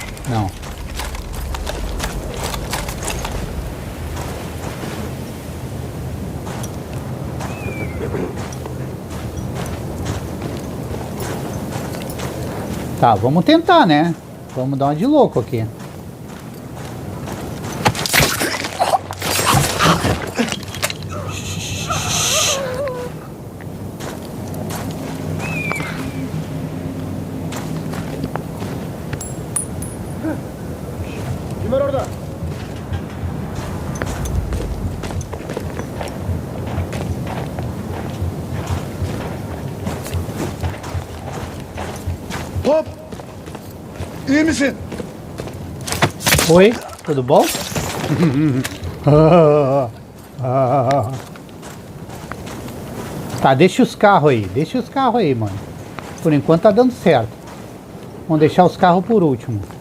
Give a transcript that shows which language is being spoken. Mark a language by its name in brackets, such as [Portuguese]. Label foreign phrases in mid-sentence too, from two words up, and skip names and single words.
[Portuguese] Não. Tá, vamos tentar, né? Vamos dar uma de louco aqui. [Turkish] Kim var orada? Hop! İyi misin? [Portuguese] Oi, tudo bom? Tá, deixa os carros aí. Deixa os carros aí, mano. Por enquanto tá dando certo. Vamos deixar os carros por último.